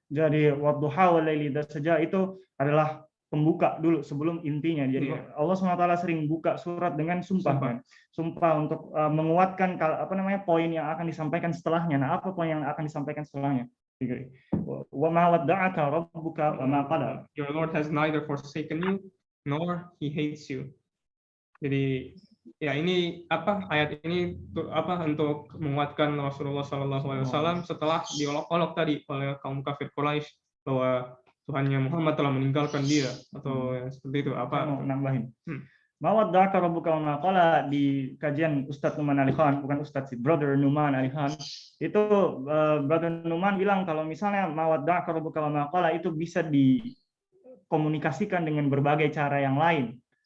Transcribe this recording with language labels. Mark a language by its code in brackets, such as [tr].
[id] Jadi [ar] wadduha wal-laili idza saja [id] itu adalah pembuka dulu sebelum intinya. Jadi Allah SWT sering buka surat dengan sumpah. Sumpah untuk menguatkan poin yang akan disampaikan setelahnya. Nah, apa poin yang akan disampaikan setelahnya? [ar] Wa ma wadda'aka rabbuka wa ma qala. [en] Your Lord has neither forsaken you nor he hates you. [id] Jadi ya ini ayat ini untuk menguatkan Rasulullah SAW setelah diolok-olok tadi oleh kaum kafir Quraisy bahwa Tuhannya Muhammad telah meninggalkan dia, atau seperti itu. Mau nambahin. [ar] Mawadda'aka rabbuka wa ma qala, [id] di kajian Ustadz Numan Ali Khan, bukan Ustadz sih, Brother Numan Ali Khan, itu Brother Numan bilang kalau misalnya [ar] mawadda'aka rabbuka wa ma qala [id] itu bisa dikomunikasikan dengan berbagai cara yang lain.